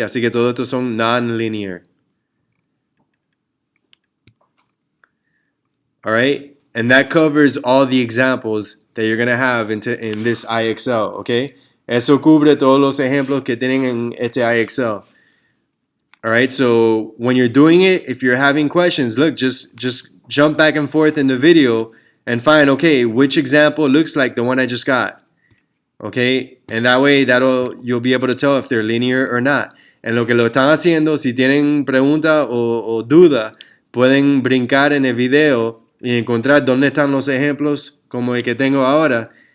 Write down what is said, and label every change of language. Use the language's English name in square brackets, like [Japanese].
[Spanish] Así que todos estos son non-linear. [English] All right? And that covers all the examples that you're going to have in this IXL, okay? [Spanish] Eso cubre todos los ejemplos que tienen en este IXL. [English] All right, so when you're doing it, if you're having questions, look, just jump back and forth in the video and find, okay, which example looks like the one I just got. Okay, and that way you'll be able to tell if they're linear or not. [Spanish] En lo que lo están haciendo, si tienen pregunta o duda, pueden brincar en el video y encontrar dónde están los ejemplos como el que tengo ahora.